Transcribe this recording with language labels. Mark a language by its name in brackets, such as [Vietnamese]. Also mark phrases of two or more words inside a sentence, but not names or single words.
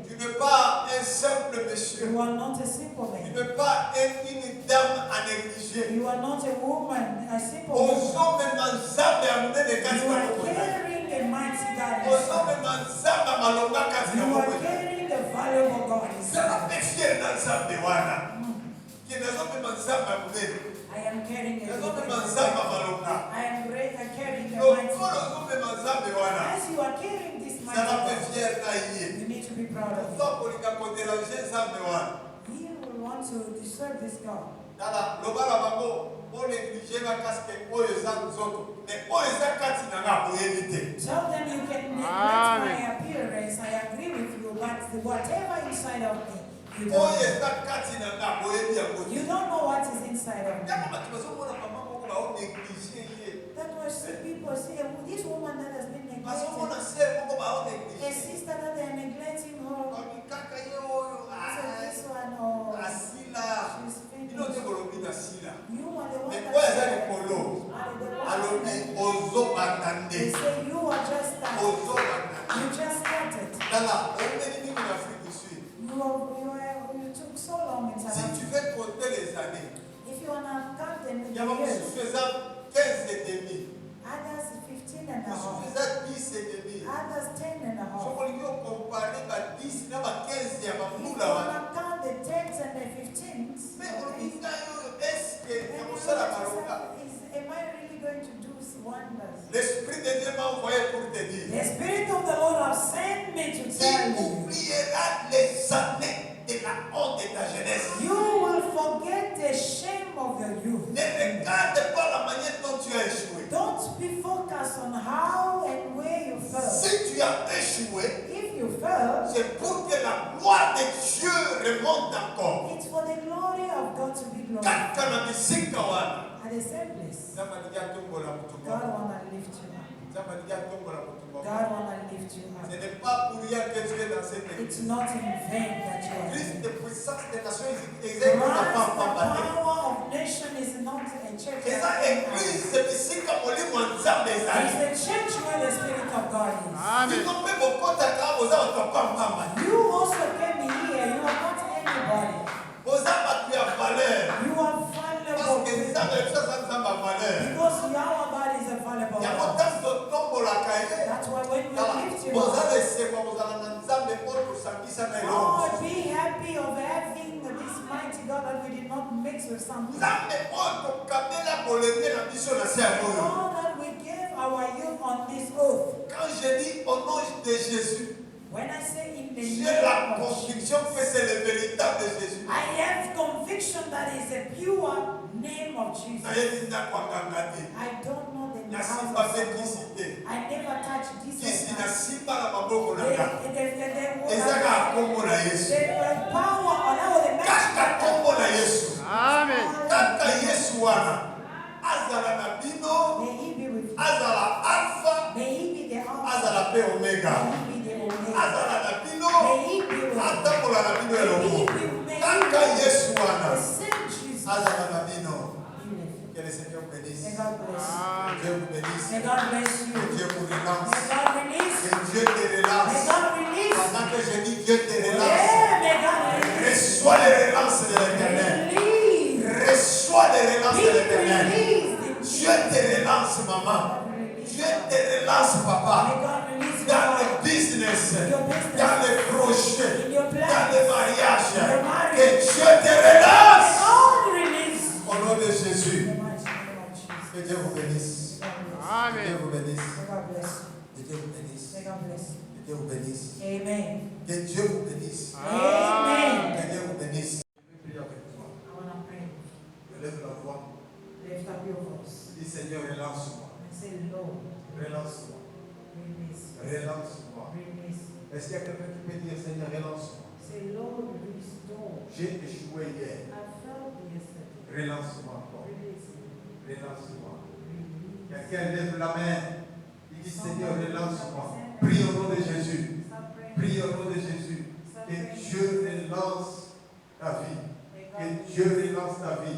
[French] tu n'es pas un simple monsieur. [English] You are not a simple [French] Tu [English] man. [French] n'es pas une dame à négliger. [English] You are not a woman, a simple [French] Aux [English] woman. [French] hommes Nzambe amené des kati [English] You [Lingala] na [English] are [Lingala] moko. [English] carrying a mighty God [French] Aux [English] inside. [Lingala] hommes Nzambe malonga kati na [English] You are [Lingala] moko. [English] carrying the valuable God [Lingala] Zala [English] inside. [Lingala] pe fier na Nzambe wana. Ki nazombe Nzambe munene. [English] I am carrying a [Lingala] Nazombe [English] God. [Lingala] Nzambe malonga. [English] I am carrying the [Lingala] Lokolo [English] mighty God. [Lingala] ozombe Nzambe wana. [English] As you are carrying this mighty [Lingala] Zala pe [English] God, [Lingala] fier na ye. [English] you need to be proud of him. [Lingala] Fa kolika kodéranger Nzambe wana. He will want to disturb this God. Tala lobala bango o négliger ba casque oyo eza nzoto. Mais oyo eza kati na nga boyebi te. [English] Tell them you can neglect Amen. my appearance. I agree with you, but whatever inside of me, you [Lingala] Oyo [English] don't. [Lingala] eza kati na nga boyebi yango te. [English] You don't know what is inside of me. [Lingala] Yako bato bazomona mama moko bao négliger ye. [English] That was people say, "Oh, this woman that has been [Lingala] Bazomona [English] neglected, [Lingala] sere moko bao a négliger. [English] sister that they are neglecting her. [Lingala] Babi kaka ye oyo [English] So this one, oh, [Lingala] asila. [English] she's [Lingala] Bino te [English] finished. [Lingala] kolobi na sila. [English] You are the one [Lingala] Mais [English] that [Lingala] oyo eza [English] said, [Lingala] likolo. [English] are the one [Lingala] Alobi [English] that- [Lingala] ozobanda [English] They [Lingala] nde. [English] say you are just started. [Lingala] Ozobanda. [English] You just started. [Lingala] Tala, omeni mingi na Afrique du Sud. [English] You took so long in [French] Si [English] South [French] tu [English] Africa. [French] veux compter les années, [English] If you wanna count them in [French] il y a [English] the [French] beaucoup [English] years, [French] faisant 15 et demi. [English] others 15 and a [French] Beaucoup [English] half, [French] faisant 10 et demi. [English] others 10 and a half. [Lingala] sokolingi okompare ba 10 na ba 15 ya [English] If you [Lingala] bambula wana. [English] wanna count the 10s and the 15s, [Lingala] Mais olobi ngai oyo eske ya kosala malonga. [English] am I really going to do wonders? [French] L'Esprit de Dieu m'a envoyé pour te dire. [English] The Spirit of the Lord has sent me to tell [French] Tu [English] you. [French] oublieras les années de la honte de ta jeunesse. [English] You will forget the shame of your youth. [French] Ne regarde pas la manière dont tu as échoué. [English] Don't be focused on how and where you fell. [French] Si tu as échoué, [English] If you fell, [French] c'est pour que la gloire de Dieu remonte encore. [English] it's for the glory of God to be glorified. [Lingala] Kaka na bisika wana. [English] At the same place, [Lingala] Nzambe alingi atombola mutu [English] God [Lingala] moko. [English] wanna lift you up. [Lingala] Nzambe alingi atombola mutu moko. [English] God wanna lift you [French] Ce [English] up. [French] n'est pas pour rien que tu es dans cette [English] It's [French] église. [English] not in vain that you are Christ here. [French] de puissance des nations [English] Christ, [French] exacte [English] the [Lingala] na papa bate. [English] power of nation is not a church. [Lingala] Eza église bisika molimo ya Nzambe [English] It's [Lingala] ezali. [English] the church where the Spirit of God is. Amen. [Lingala] Bino mpe bokotaka boza bato ya pambamba. [English] You also came here. You are not anybody. [Lingala] Boza bato ya valeur. [English] You are [French] Parce [English] valuable. [Lingala] que Nzambe biso aza Nzambe ya valeur. [English] Because our God is a valuable [Lingala] Yango [English] God. [Lingala] ntango totombolaka ye. [English] That's why when we [Lingala] Tala, [English] lift you [Lingala] boza [English] up, [Lingala] lesekwa kozala na Nzambe mpo tosangisa na eloko. [English] oh, be happy of having this mighty God that we did not mix with something. [Lingala] Nzambe oyo tokamela bolenge na biso na se ya moyo. [English] God that we gave our youth on this oath. [French] Quand je dis au nom de Jésus, [English] When I say in the [French] j'ai [English] name [French] la [English] of [French] conviction que c'est le véritable Jésus. [English] I have conviction that is a pure name of Jesus. [Lingala] nayebi ndako akanga te. [English] I don't know the house [Lingala] Nasimba [English] of [Lingala] mpe [English] someone. [Lingala] kisi te. [English] I never touched Jesus. [Lingala] Kisi nasimba na maboko na nga. [English] The [Lingala] Ezaka kombo na Yesu. [English] power on our [Lingala] Kaka kombo na Yesu. [English] Amen. [Lingala] Kaka Yesu wana. Azala na bino. [English] May he be with you. [Lingala] Azala alpha. [English] May he be the Alpha. [Lingala] Azala pe omega. [English] May he be the Omega. [Lingala] Azala na bino. [English] May he be with you. [Lingala] Atambola na bino elongo. Kaka Yesu wana. [English] The same Jesus. [Lingala] Azala na bino. [English] Be with you. [French] Que le Seigneur vous bénisse. [English] May God bless you. Amen. [French] Dieu vous bénisse. [English] May God bless you. [French] Que Dieu vous relance. [English] May God release [French] Que [English] you. [French] Dieu te [English] May [French] relance. [English] God release you. [French] Pendant que je dis Dieu te relance. [English] Yeah, may God release [French] Reçois les relances de [English] you. [French] l'éternel. [English] Release. [French] Reçois les relances [English] Be [French] de l'éternel. [English] released. [French] Dieu te relance, maman. Dieu te relance, papa. [English] May God release you. [French] Dans le business, dans les projets, [English] In your [French] dans [English] plans. [French] les mariages. [English] Your marriage. [French] Que Dieu te relance. [English] God release. [French] Au nom de Jésus. [English] In the mighty name of Jesus. [French] Que Dieu vous bénisse. Que Dieu [English] Amen. [French] vous bénisse. [English] God bless [French] Que Dieu vous bénisse. [English] you. May God bless you. [French] Que Dieu vous bénisse. [English] Amen. [French] Que Dieu vous bénisse. [English] Amen. [French] Que Dieu vous bénisse. Je vais prier avec toi. [English] I want to pray. [French] Lève la voix. [English] Lift up your voice [French] Dis Seigneur, relance-moi. [English] and say, Lord, [French] Relance-moi. [English] release. [French] Relance-moi. [English] Release. [French] Est-ce qu'il y a quelqu'un qui peut dire Seigneur, relance-moi? [English] Say, Lord, restore. [French] J'ai échoué hier. [English] I felt yesterday. [French] Relance-moi encore. [English] Release. [French] Relance-moi. [English] Release. [French] Quelqu'un lève la main. Il dit Seigneur, relance-moi. Prie au nom de Jésus. [English] Stop praying. [French] Prie au nom de Jésus. [English] Stop [French] Que [English] praying. [French] Dieu relance ta vie. [English] May [French] Que [English] God [French] Dieu relance ta vie.